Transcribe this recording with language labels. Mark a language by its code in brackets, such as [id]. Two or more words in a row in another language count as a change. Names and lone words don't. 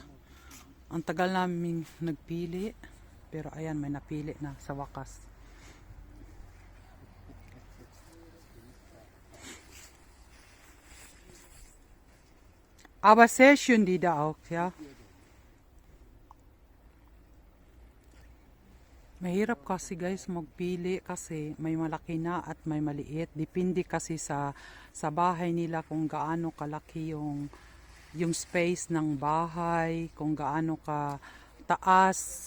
[tl] Ang tagal namin nagpili. Pero ayan, may napili na sa wakas. [de] Aber sehr schön die da auch, ja. [tl] Mahirap kasi guys magpili kasi may malaki na at may maliit. Depende kasi sa bahay nila kung gaano kalaki yung space ng bahay, kung gaano ka taas.